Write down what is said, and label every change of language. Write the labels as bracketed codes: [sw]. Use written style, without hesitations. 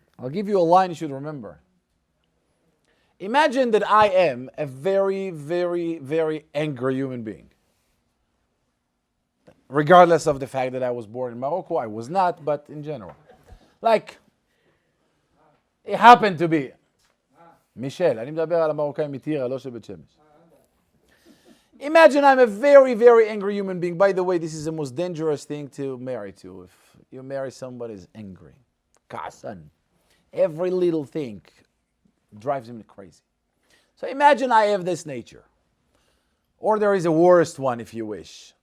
[en] I'll give you a line you should remember. Imagine that I am a very, very, very angry human being. Regardless of the fact that I was born in Morocco, I was not, but in general. Like, it happened to be. [he] מישל, אני מדבר על המרוקאים מטירה, לא של בית שמש. [en] Imagine I'm a very, very angry human being. By the way, this is the most dangerous thing to marry to. If you marry somebody who's angry, ka'asan, every little thing drives him crazy. So imagine I have this nature. Or there is a worst one, if you wish.